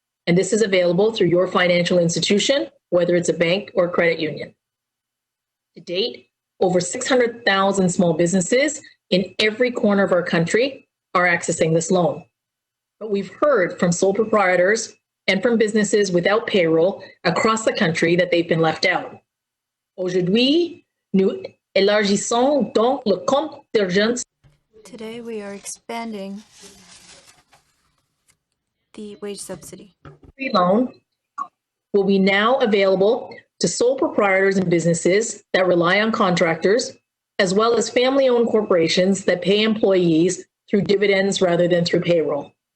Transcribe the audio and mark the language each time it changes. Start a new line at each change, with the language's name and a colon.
English: And this is available through your financial institution, whether it's a bank or credit union. To date, over 600,000 small businesses in every corner of our country are accessing this loan. But we've heard from sole proprietors and from businesses without payroll across the country that they've been left out.
French: Aujourd'hui, nous élargissons donc le compte d'urgence.
English: Today we are expanding the wage subsidy. Loan will be now available to sole proprietors and businesses that rely on contractors, as well as family-owned corporations that pay employees through dividends rather than through payroll.